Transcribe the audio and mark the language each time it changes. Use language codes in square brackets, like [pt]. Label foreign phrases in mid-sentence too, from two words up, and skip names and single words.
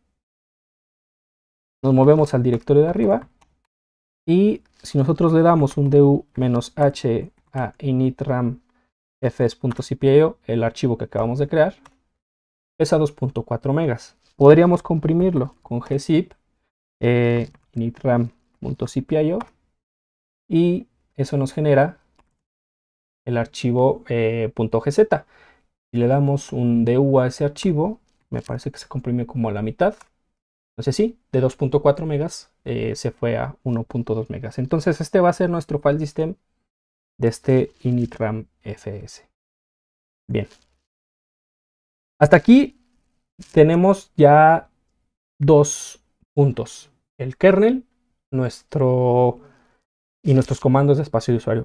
[es] Nos movemos al directorio de arriba. Y si nosotros le damos un du-h a initramfs.cpio, el archivo que acabamos de crear, pesa 2.4 megas. Podríamos comprimirlo con gzip initram.cpio y eso nos genera el archivo .gz. Si le damos un DU a ese archivo, me parece que se comprimió como a la mitad. Entonces sí, de 2.4 megas se fue a 1.2 megas. Entonces este va a ser nuestro [en] file system [es] de este initram fs. Bien. Hasta aquí tenemos ya dos puntos. El kernel y nuestros comandos de espacio de usuario.